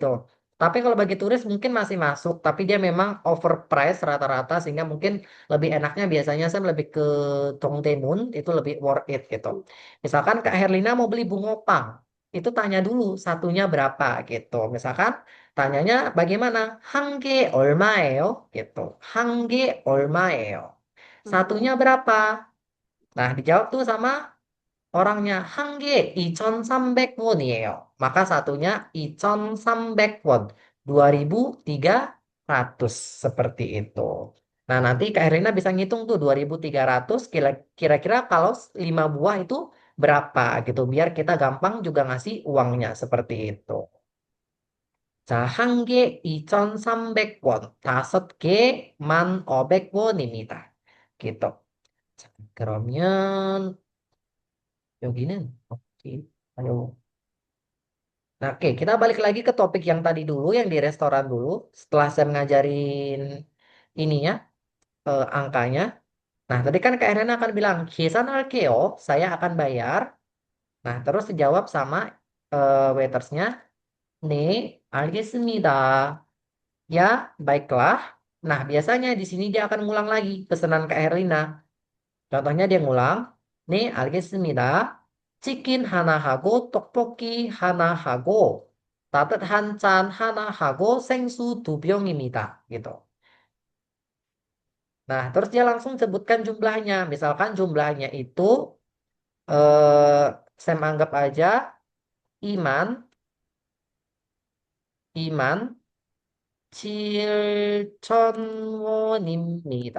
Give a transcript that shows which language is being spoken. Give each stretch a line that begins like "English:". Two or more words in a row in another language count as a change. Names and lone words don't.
Indonesian: Tapi kalau bagi turis mungkin masih masuk, tapi dia memang overprice rata-rata sehingga mungkin lebih enaknya biasanya Sam lebih ke Dongdaemun itu lebih
English: worth it
Indonesian: gitu. Misalkan Kak Herlina mau beli bungopang, itu tanya dulu satunya berapa gitu. Misalkan tanyanya bagaimana?
Korean: 한개 얼마예요? gitu. 한개 얼마예요? 어,
Indonesian: Satunya berapa? Nah, dijawab tuh sama orangnya.
Korean: 한개 2,300원이에요.
Indonesian: Maka satunya 2,300원. 2.300 seperti itu. Nah, nanti Kak Erlina bisa ngitung tuh 2.300 kira-kira kalau 5 buah itu berapa gitu. Biar kita gampang juga ngasih uangnya seperti itu.
Korean: 자, 한 개 2,300원, 다섯 개 1,500원입니다.
Indonesian: gitu.
Korean: 자, 그러면 여기는
Indonesian: oke. Ayo. Nah, oke, kita balik lagi ke topik yang tadi dulu, yang di restoran dulu. Setelah saya ngajarin ininya, angkanya. Nah, tadi kan Kak Erena akan bilang, 계산할게요. Saya akan bayar. Nah, terus dijawab sama waitersnya,
Korean: 네, 알겠습니다.
Indonesian: Ya, baiklah. Nah, biasanya di sini dia akan ngulang lagi pesanan Kak Herlina. Contohnya dia ngulang,
Korean: 네, 알겠습니다. 치킨 하나 하고 떡볶이 하나 하고 따뜻한 짠 하나 하고 생수 2병입니다.
Indonesian: gitu. Nah, terus dia langsung sebutkan jumlahnya. Misalkan jumlahnya itu saya anggap aja Iman, Iman 7,000원입니다.